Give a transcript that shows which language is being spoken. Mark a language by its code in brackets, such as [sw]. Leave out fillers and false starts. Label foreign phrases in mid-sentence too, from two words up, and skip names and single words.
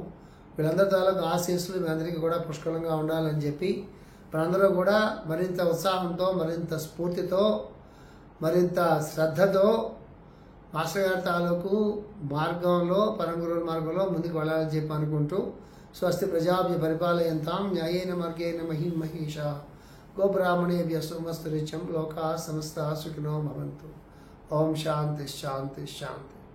[te] వీళ్ళందరి తాలూకు ఆశీస్సులు మీ అందరికీ కూడా పుష్కలంగా ఉండాలని చెప్పి మనందరూ కూడా మరింత ఉత్సాహంతో, మరింత స్ఫూర్తితో, మరింత శ్రద్ధతో మాస్టర్ గారి తాలూకు మార్గంలో, పరమ గురువుల మార్గంలో ముందుకు వెళ్ళాలని చెప్పి అనుకుంటూ [sa] స్వస్తి ప్రజాభ్య పరిపాలయంతాం న్యాయేన మార్గేణ మహిమహీషా గోబ్రాహ్మణేభ్య సోమస్తు రిత్యం లోకా సమస్త సుఖినో భవంతు. ఓం శాంతి శాంతి శాంతి.